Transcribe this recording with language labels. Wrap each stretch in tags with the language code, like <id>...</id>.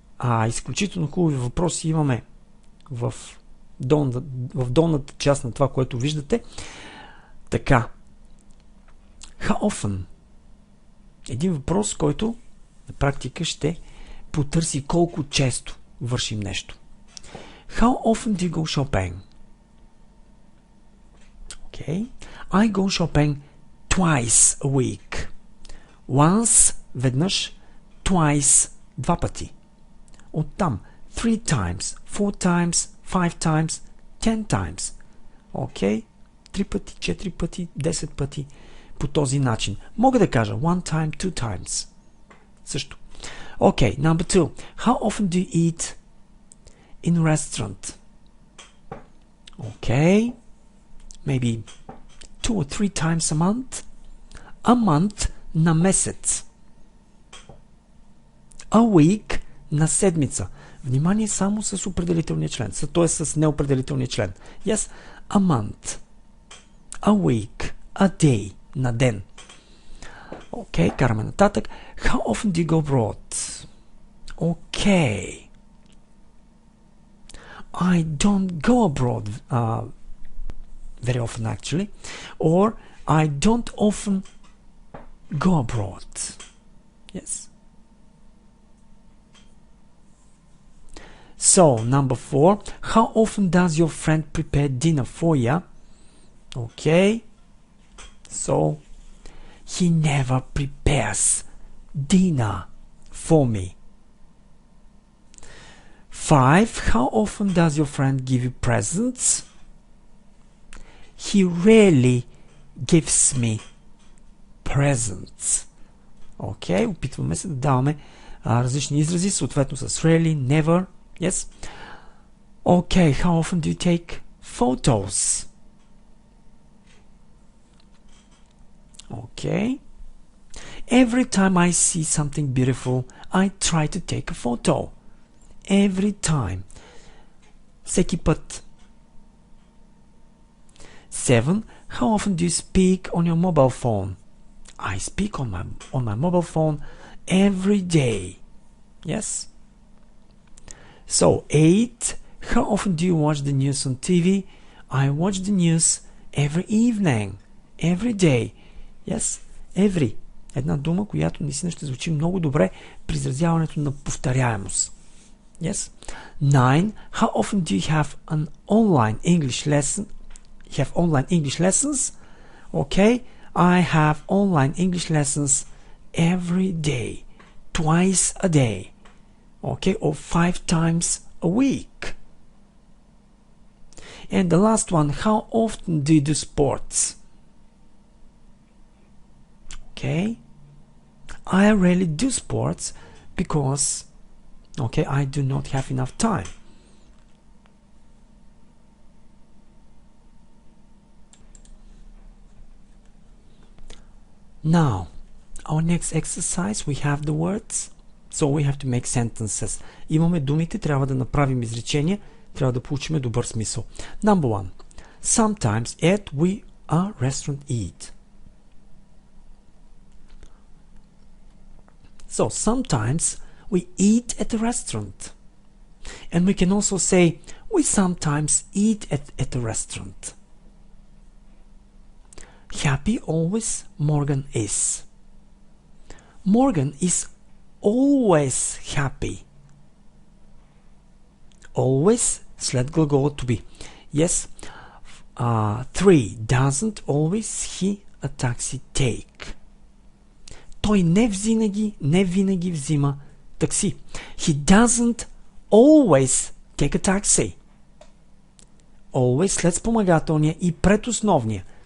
<bg>Изключително хубави въпроси имаме в долната част на това, което виждате. Така.</bg> <en>How often?</en> <bg>Един въпрос, който на практика ще потърси колко често вършим нещо.</bg> <en>How often do you go shopping? Okay. I go shopping twice a week.</en> <bg>Once, веднъж, twice, два пъти. Оттам,</bg> <en>3 times, 4 times, 5 times, 10 times.</en> <bg>Окей? 3 пъти, 4 пъти, 10 пъти. По този начин. Мога да кажа</bg> <en>1 time, 2 times.</en> <bg>Също.</bg> <en>Okay, number 2. How often do you eat in a restaurant? Okay. Maybe 2 or 3 times a month.</en> <bg>A month на месец. A week на седмица. Внимание само с определителния член, т.е. с неопределителния член.</bg> <en>Yes, a month. A week. A day.</en> <bg>На ден. Окей, караме нататък.</bg> <en>How often do you go abroad? Okay. I don't go abroad very often actually. Or I don't often go abroad. Yes. So, number 4. How often does your friend prepare dinner for you? Okay. So, he never prepares dinner for me. 5. How often does your friend give you presents? He rarely gives me presents.</en> <bg>Okay, опитваме се да даваме различни изрази, съответно с rarely, never.</bg> <en>Yes. Okay, how often do you take photos? Okay. Every time I see something beautiful, I try to take a photo. Every time.</en> <bg>Всеки път.</bg> <en>7. How often do you speak on your mobile phone? I speak on my mobile phone every day. Yes. So 8. How often do you watch the news on TV? I watch the news every evening. Every day. Yes.</en> <bg>Една дума, която наистина ще звучи много добре при изразяването на повторяемост.</bg> <en>Yes? 9. How often do you have an online English lesson? You have online English lessons? Okay. I have online English lessons every day. Twice a day. Okay. Or 5 times a week. And the last one. How often do you do sports? Okay. I rarely do sports because I do not have enough time. Now, our next exercise, we have the words, so we have to make sentences.</en> <bg>Имаме думите, трябва да направим изречения, трябва да получим добър смисъл.</bg> <en>Number 1. Sometimes at we a restaurant eat. So, sometimes we eat at a restaurant. And we can also say, we sometimes eat at a restaurant. Happy always Morgan is. Morgan is always happy. Always</en> <bg>след глагола</bg> <en>to be. Yes. 3. Doesn't always he a taxi take.</en> <bg>Той не винаги взима такси.</bg> <en>He doesn't always take a taxi.</en> <bg>Always след спомагателния и пред основния.</bg>